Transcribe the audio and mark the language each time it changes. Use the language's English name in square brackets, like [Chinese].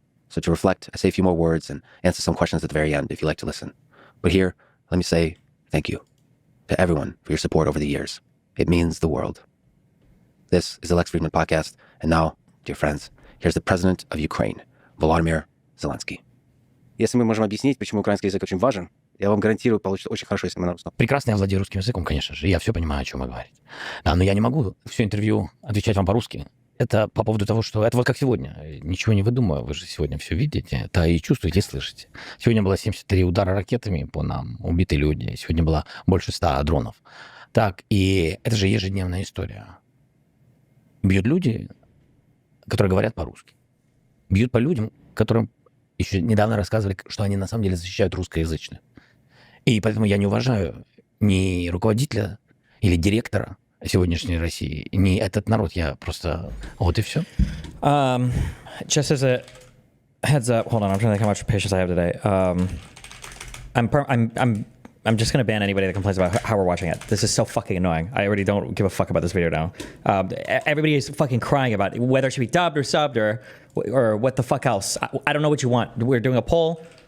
[English] So to reflect, I say a few more words and answer some questions at the very end if you like to listen. But here, let me say thank you to everyone for your support over the years. It means the world. This is the Lex Fridman podcast. And now, dear friends, here's the President of Ukraine, Volodymyr Zelenskyy. [Russian] Если мы можем объяснить, почему украинский язык очень важен, я вам гарантирую, получится очень хорошо, если мы на русском. Прекрасно я владею русским языком, конечно же. Я все понимаю, о чем вы говорите. Да, но я не могу все интервью отвечать вам по-русски. Это по поводу того, что... Это вот как сегодня. Ничего не выдумываю. Вы же сегодня все видите. Это и чувствуете, и слышите. Сегодня было 73 удара ракетами по нам. Убиты люди. Сегодня было больше 100 дронов. Так, и это же ежедневная история. Бьют люди, которые говорят по-русски. Бьют по людям, которым еще недавно рассказывали, что они на самом деле защищают русскоязычных. И поэтому я не уважаю ни руководителя или директора сегодняшней России, не этот народ, я просто... Вот и все. [English] Just as a heads up, hold on, I'm trying to think how much patience I have today. I'm just going to ban anybody that complains about how we're watching it. This is so fucking annoying. I already don't give a fuck about this video now. Everybody is fucking crying about whether it should be dubbed or subbed or what the fuck else. I don't know what you want. We're doing a poll.